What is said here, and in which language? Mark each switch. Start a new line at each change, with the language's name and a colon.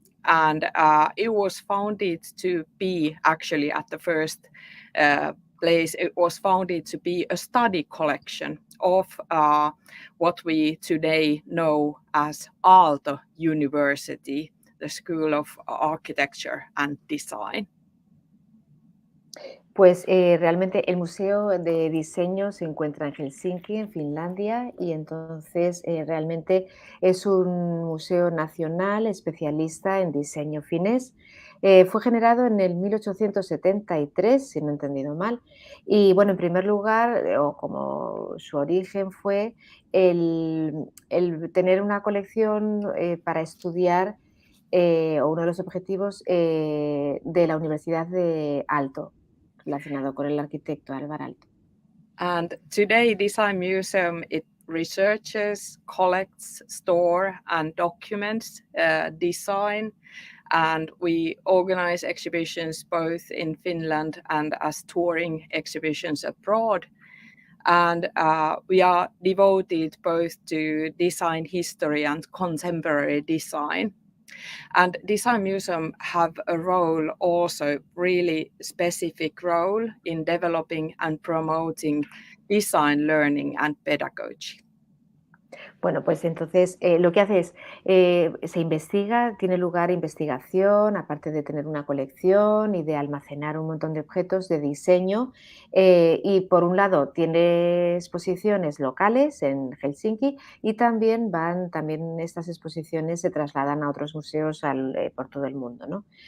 English: And it was founded to be actually at the first place, it was founded to be a study collection of what we today know as Aalto University, the School of Architecture and Design.
Spanish: Pues realmente el Museo de Diseño se encuentra en Helsinki, en Finlandia, y entonces realmente es un museo nacional especialista en diseño finés. Fue generado en el 1873, si no he entendido mal, y bueno, en primer lugar, o como su origen fue el tener una colección para estudiar, o uno de los objetivos de la Universidad de Aalto, relacionado con el arquitecto Alvar Aalto.
English: And today, Design Museum, it researches, collects, store and documents design, and we organize exhibitions both in Finland and as touring exhibitions abroad. And we are devoted both to design history and contemporary design. And Design Museum have a role also, really specific role in developing and promoting design learning and pedagogy.
Spanish: Bueno, pues entonces lo que hace es, se investiga, tiene lugar investigación, aparte de tener una colección y de almacenar un montón de objetos de diseño. Y por un lado tiene exposiciones locales en Helsinki y también estas exposiciones se trasladan a otros museos por todo el mundo, ¿no?